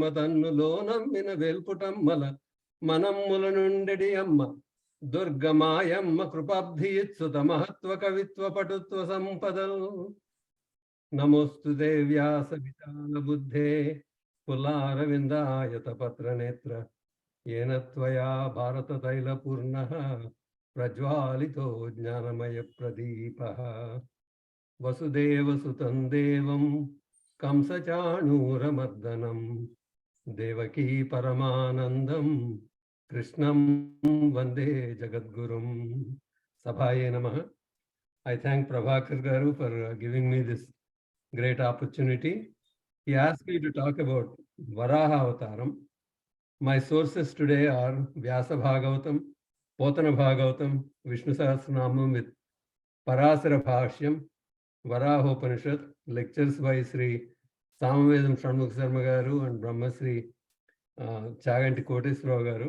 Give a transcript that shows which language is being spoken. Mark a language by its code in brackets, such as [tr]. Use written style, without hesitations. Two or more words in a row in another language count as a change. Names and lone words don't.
[te] తన్నులో నమ్మిన వెల్పుటమ్మల మనమ్ముల నుండెడి అమ్మ దుర్గమాయమ్మ కృపాబ్ధియుత్సుత మహత్వ కవిత్వ పటుత్వ సంపదల్ [sa] నమోస్తు వ్యాస విశాల బుద్ధే కులారవిందాయత పత్ర నేత్ర येन त्वया भारत तैलपूर्णः प्रज्वालितो ज्ञानमय प्रदीपः वसुदेवसुतं देवं कंसचाणूरमर्दनं देवकी परमानन्दं कृष्णं वन्दे जगद्गुरुं सभाये नमः. [en] I thank Prabhakar Garu for giving me this great opportunity. He asked me to talk about Varaha Avataram. My sources today are Vyasa Bhagavatam, Potana Bhagavatam, Vishnu Sahasranamam with Parasara Bhashyam, Varahopanishad, lectures by Sri Samavedam Shanmukh Sarma Garu and Brahmasri Chaganti Koteswara Garu.